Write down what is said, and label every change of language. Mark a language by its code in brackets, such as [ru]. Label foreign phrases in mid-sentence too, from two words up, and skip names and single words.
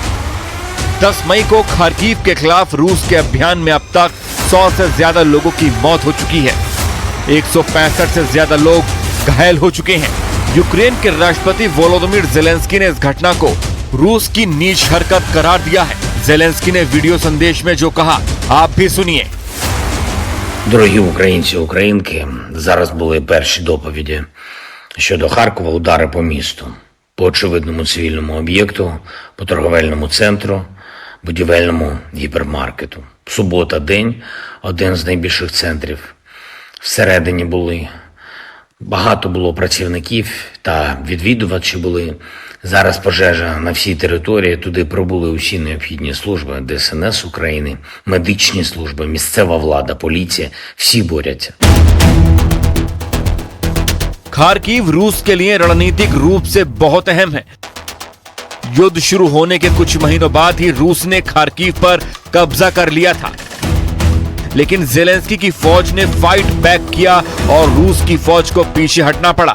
[hi] 10 मई को खार्किव के खिलाफ रूस के अभियान में अब तक 100 से ज्यादा लोगों की मौत हो चुकी है। 165 से ज्यादा लोग घायल हो चुके हैं। यूक्रेन के राष्ट्रपति वोलोदिमीर ज़ेलेंस्की ने इस घटना को रूस की नीच हरकत करार दिया है। ज़ेलेंस्की ने वीडियो संदेश में जो कहा आप भी सुनिए। [uk] Дорогі українці, українки, зараз були перші доповіді щодо Харкова, удари по місту, по очевидному цивільному об'єкту, по торговельному центру, будівельному гіпермаркету. Субота – день, один з найбільших центрів. Всередині багато було працівників та відвідувачі були. Зараз пожежа на всій території, туди прибули усі необхідні служби, ДСНС України, медичні служби, місцева влада, поліція, всі борються. [hi] खार्किव रूस के लिए रणनीतिक रूप से बहुत अहम है। युद्ध शुरू होने के कुछ महीनों बाद ही रूस ने खार्किव पर कब्जा कर लिया था, लेकिन ज़ेलेंस्की की फौज ने [en] fight back [hi] किया और रूस की फौज को पीछे हटना पड़ा।